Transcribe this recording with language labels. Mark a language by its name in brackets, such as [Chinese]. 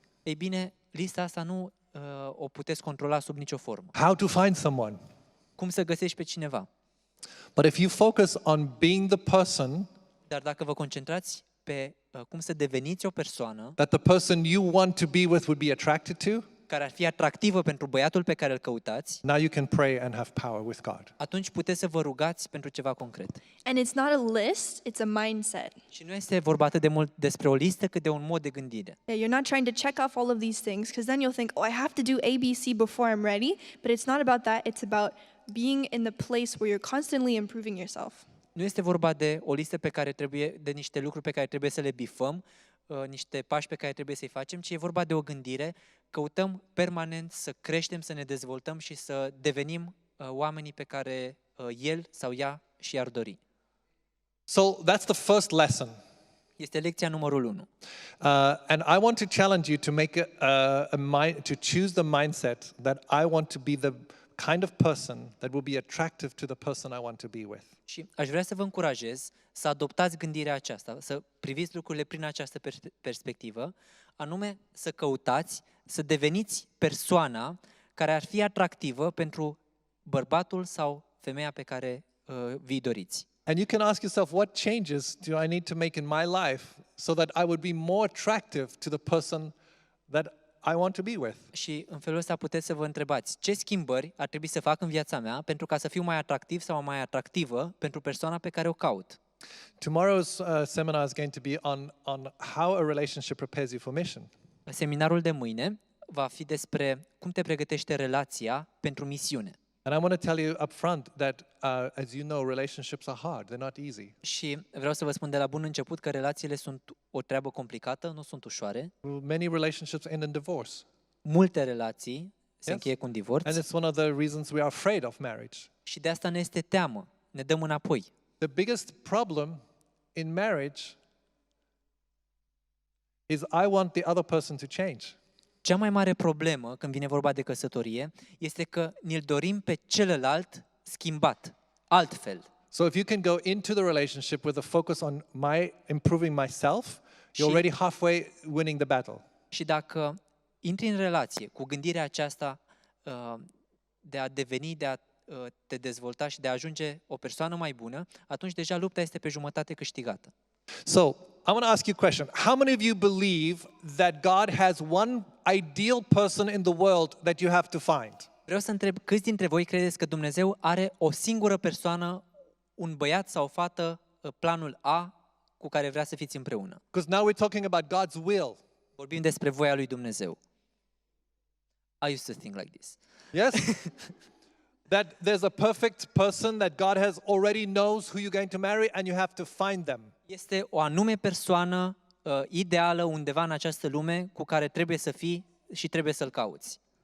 [Romanian] ei bine, lista asta nu o puteți controla sub nicio formă. [English] How to find someone. [Romanian] Cum să găsești pe cineva? [English] But if you focus on being the person [Romanian] Dar dacă vă concentrați pe cum să deveniți o persoană [English] that the person you want to be with would be attracted to, [Romanian] care ar fi atractivă pentru băiatul pe care îl căutați, [English] now you can pray and have power with God. [Romanian] atunci puteți să vă rugați pentru ceva concret. [English] And it's not a list, it's a mindset. [Romanian] Și nu este vorba atât de mult despre o listă, cât de un mod de gândire. [English] Yeah, you're not trying to check off all of these things, because then you'll think, oh, I have to do A, B, C before I'm ready. But it's not about that. It's about being in the place where you're constantly improving yourself. [Romanian] Nu este vorba de o listă de niște lucruri pe care trebuie să le bifăm, niște pași pe care trebuie să-i facem, ci e vorba de o gândire. Căutăm permanent să creștem, să ne dezvoltăm și să devenim oamenii pe care el sau ea și-ar dori. [English] So that's the first lesson. [Romanian] Este lecția numărul 1. [English] And I want to challenge you to make to choose the mindset that I want to be the kind of person that will be attractive to the person I want to be with. [Romanian] Și aș vrea să vă încurajez să adoptați gândirea aceasta, să priviți lucrurile prin această perspectivă, anume să căutați, să deveniți persoana care ar fi atractivă pentru bărbatul sau femeia pe care vi doriți. [English] And you can ask yourself, what changes do I need to make in my life so that I would be more attractive to the person that I want to be with? [Romanian] Și în felul ăsta puteți să vă întrebați ce schimbări ar trebui să fac în viața mea pentru ca să fiu mai atractiv sau mai atractivă pentru persoana pe care o caut. [English] Tomorrow's seminar is going to be on how a relationship prepares you for mission. [Romanian] Seminarul de mâine va fi despre cum te pregătește relația pentru misiune. [English] And I want to tell you up front that, as you know, relationships are hard. They're not easy. [Romanian] Și vreau să vă spun de la bun început că relațiile sunt o treabă complicată, nu sunt ușoare. [English] Many relationships end in divorce. [Romanian] Multe relații se încheie cu un divorț. [English] And it's one of the reasons we are afraid of marriage. [Romanian] Și de asta ne este teamă, ne dăm înapoi. [English] The biggest problem in marriage is I want the other person to change. [Romanian] Cea mai mare problemă când vine vorba de căsătorie este că ne-l dorim pe celălalt schimbat, altfel. [English] So if you can go into the relationship with a focus on improving myself, you're already halfway winning the battle. [Romanian] Și dacă intri în relație cu gândirea aceasta de a deveni, de a te dezvolta și de a ajunge o persoană mai bună, atunci deja lupta este pe jumătate câștigată. [English] So, I want to ask you a question. How many of you believe that God has one ideal person in the world that you have to find? [Romanian] Vreau să întreb, câți dintre voi credeți că Dumnezeu are o singură persoană, un băiat sau o fată, planul A, cu care vrea să fiți împreună? [English] Because now we're talking about God's will. [Romanian] Vorbim despre voia lui Dumnezeu. [English] I used to think like this. Yes? That there's a perfect person that God has already knows who you're going to marry and you have to find them. [Romanian] Este o anume persoană ideală undeva în această lume cu care trebuie să fii și trebuie să-l cauți.